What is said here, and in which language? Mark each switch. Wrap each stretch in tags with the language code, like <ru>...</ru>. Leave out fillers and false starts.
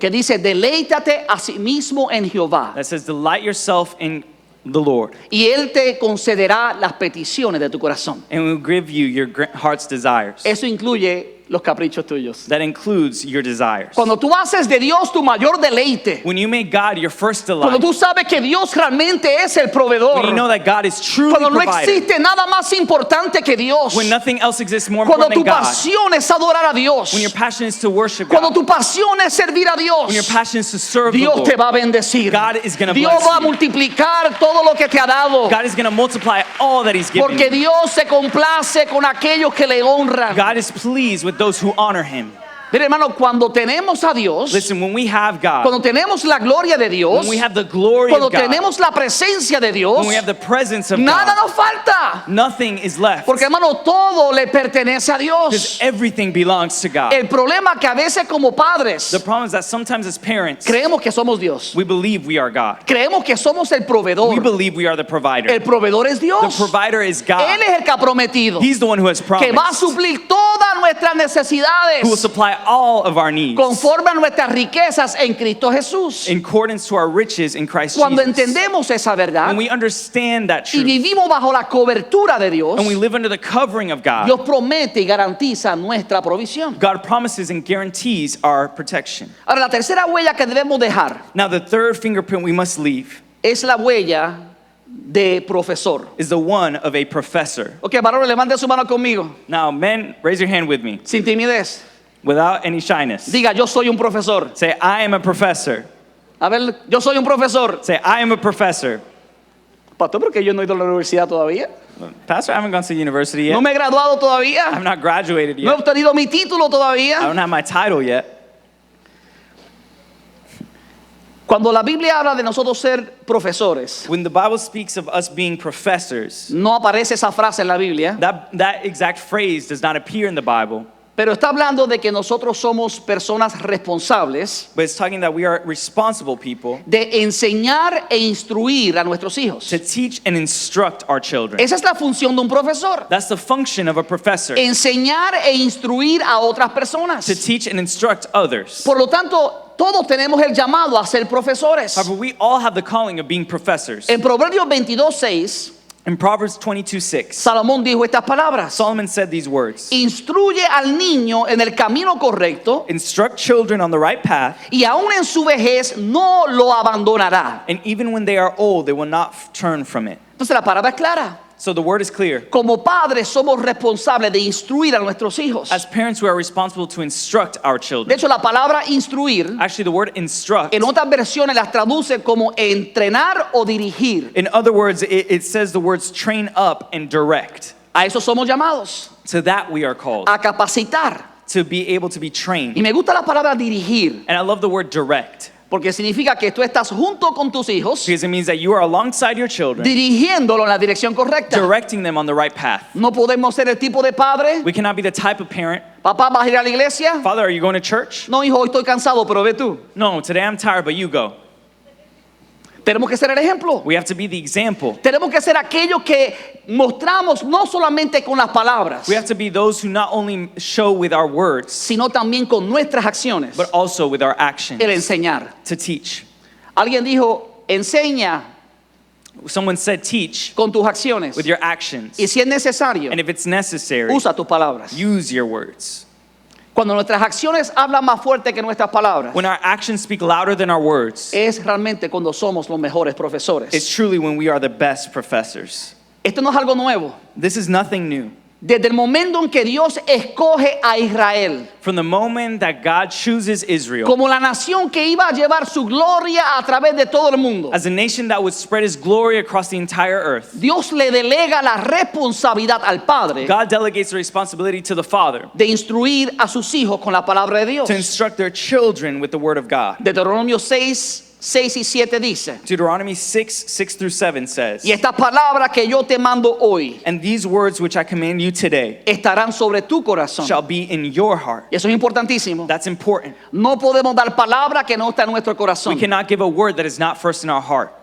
<es>que dice, deleítate a sí mismo en Jehová</es> <en>that says, delight yourself in the Lord,</en> <es>y Él te concederá las peticiones de tu corazón.</es> <en>and will give you your heart's desires.</en> <es>Eso incluye los caprichos tuyos.</es> <en>That includes your desires.</en> <es>Cuando tú haces de Dios tu mayor deleite,</es> <en>When you make God your first</en> <es>cuando</es> <en>delight,</en> <es>tú sabes que Dios realmente es el proveedor,</es> <en>when you know that God is truly</en> <es>cuando no</es> <en>provider,</en> <es>existe nada más importante que Dios,</es> <en>when nothing else exists more</en> <es>cuando</es> <en>important</en> <es>tu</es> <en>than God,</en> <es>pasión es adorar a Dios,</es> <en>when your passion is to worship</en> <es>cuando</es> <en>God,</en> <es>tu pasión es servir a</es> <en>when your</en> <es>Dios,</es> <en>passion is to serve the</en> <es>Dios te</es> <en>Lord,</en> <es>va a bendecir.</es> <en>God is gonna</en> <es>Dios</es> <en>bless</en> <es>va a</es> <en>you.</en> <es>multiplicar todo lo que te ha dado.</es> <en>God is going to multiply all that he's given</en> <es>Porque</es> <en>you.</en> <es>Dios se complace con aquellos que le honran.</es> <en>God is pleased with those who honor him.</en> <es>Mire, hermano, cuando tenemos a Dios,</es> <en>Listen, when we have God,</en> <es>cuando tenemos la gloria de Dios,</es> <en>when we have the glory</en> <es>cuando</es> <en>of God,</en> <es>tenemos la presencia de Dios,</es> <en>when we have the presence of</en> <es>nada</es> <en>God,</en> <es>nos falta.</es> <en>nothing is left.</en> <es>Porque, hermano, todo le pertenece a</es> <en>Because</en> <es>Dios.</es> <en>everything belongs to God.</en> <es>El problema que a veces como padres</es> <en>The problem is that sometimes as parents,</en> <es>creemos que somos Dios.</es> <en>we believe we are God.</en> <es>Creemos que somos el</es> <en>We</en> <es>proveedor.</es> <en>believe we are the provider.</en> <es>El proveedor es</es> <en>The</en> <es>Dios.</es> <en>provider is</en> <es>Él</es> <en>God.</en> <es>es el que ha prometido</es> <en>He's the one who has</en> <es>que va a</es> <en>promised,</en> <es>suplir todas nuestras necesidades</es> <en>who will supply all of our needs</en> <es>conforme a nuestras riquezas en Cristo Jesús.</es> <en>in accordance to our riches in Christ</en> <es>Cuando</es> <en>Jesus.</en> <es>entendemos esa verdad</es> <en>When we understand that</en> <es>y</es> <en>truth</en> <es>vivimos bajo la cobertura de Dios,</es> <en>and we live under the covering of God,</en> <es>Dios promete y garantiza nuestra provisión.</es> <en>God promises and guarantees our protection.</en> <es>Ahora, la tercera huella que debemos dejar</es> <en>Now, the third fingerprint we must leave</en> <es>es la huella de profesor.</es> <en>is the one of a professor.</en> <es>Ok, varones, levante su mano conmigo,</es> <en>Now, men, raise your hand with me</en> <es>sin timidez.</es> <en>without any shyness.</en> <es>Diga, yo soy un profesor.</es> <en>Say, I am a professor.</en> <es>A ver, yo soy un profesor.</es> <en>Say, I am a professor.</en> <es>Pastor, porque yo no he ido a la universidad todavía.</es> <en>Pastor, I haven't gone to university yet.</en> <es>No me he graduado todavía.</es> <en>I'm not graduated</en> <es>No he</es> <en>yet.</en> <es>obtenido mi título</es> <en>I</en> <es>todavía.</es> <en>don't have my title yet.</en> <es>Cuando la Biblia habla de nosotros ser profesores,</es> <en>When the Bible speaks of us being professors,</en> <es>no aparece esa frase en la Biblia,</es> <en>that exact phrase does not appear in the Bible,</en> <es>pero está hablando de que nosotros somos personas responsables</es> <en>but it's talking that we are responsible people</en> <es>de enseñar e instruir a nuestros hijos.</es> <en>to teach and instruct our children.</en> <es>Esa es la función de un profesor.</es> <en>That's the function of a professor,</en> <es>Enseñar e instruir a otras personas.</es> <en>to teach and instruct others.</en> <es>Por lo tanto, todos tenemos el llamado a ser profesores.</es> <en>However, we all have the calling of being professors.</en> <es>En Proverbios 22:6,</es> <en>In Proverbs 22:6,</en> <es>Salomón dijo estas palabras:</es> <en>Solomon said these words:</en> <es>instruye al niño en el camino correcto</es> <en>Instruct children on the right path,</en> <es>y aún en su vejez no lo abandonará.</es> <en>and even when they are old, they will not turn from it.</en> <es>Entonces la palabra es clara.</es> <en>So the word is clear.</en> <es>Como padres somos responsables de instruir a nuestros hijos.</es> <en>As parents, we are responsible to instruct our</en> <es>De</es> <en>children.</en> <es>hecho, la palabra instruir</es> <en>Actually, the word instruct,</en> <es>en otras versiones las traduce como entrenar o dirigir.</es> <en>in other words, it says the words train up and direct.</en> <es>A eso somos llamados,</es> <en>To that we are called,</en> <es>a capacitar.</es> <en>to be able to be</en> <es>Y</es> <en>trained.</en> <es>me gusta la palabra dirigir,</es> <en>And I love the word direct,</en> <es>porque significa que tú estás junto con tus hijos,</es> <en>because it means that you are alongside your children,</en> <es>dirigiéndolo en la dirección correcta.</es> <en>directing them on the right path.</en> <es>No podemos ser el tipo de padre:</es> <en>We cannot be the type of parent,</en> <es>papá, ¿vas a ir a la iglesia?</es> <en>Father, are you going to church?</en> <es>No, hijo, hoy estoy cansado, pero ve tú.</es> <en>No, today I'm tired, but you go.</en> <es>Tenemos que ser el ejemplo.</es> <en>We have to be the example.</en> <es>Tenemos que ser aquellos que mostramos no solamente con las palabras,</es> <en>We have to be those who not only show with our words,</en> <es>sino también con nuestras acciones,</es> <en>but also with our actions</en> <es>el enseñar.</es> <en>to teach.</en> <es>Alguien dijo: enseña</es> <en>Someone said teach</en> <es>con tus acciones.</es> <en>with your actions.</en> <es>Y si es necesario,</es> <en>And if it's necessary,</en> <es>usa tus palabras.</es> <en>use your words.</en> <es>Cuando nuestras acciones hablan más fuerte que nuestras palabras,</es> <en>When our actions speak louder than our words,</en> <es>es realmente cuando somos los mejores profesores.</es> <en>it's truly when we are the best professors.</en> <es>Esto no es algo nuevo.</es> <en>This is nothing new.</en> <es>Desde el momento en que Dios escoge a Israel</es> <en>From the moment that God chooses Israel</en> <es>como la nación que iba a llevar su gloria a través de todo el mundo,</es> <en>as a nation that would spread his glory across the entire earth,</en> <es>Dios le delega la responsabilidad al Padre</es> <en>God delegates the responsibility to the Father</en> <es>de instruir a sus hijos con la palabra de Dios.</es> <en>to instruct their children with the word of God.</en> <es>Deuteronomio 6 y 7 dice:</es> <en>Deuteronomy 6:6-7 says,</en> <es>y estas palabras que yo te mando hoy</es> <en>and these words which I command you today</en> <es>estarán sobre tu corazón.</es> <en>shall be in your heart.</en> <es>Y eso es importantísimo.</es> <en>That's important.</en> <es>No podemos dar palabra que no está en nuestro</es> <en>We</en> <es>corazón.</es> <en>cannot give a word that is not first in our heart.</en>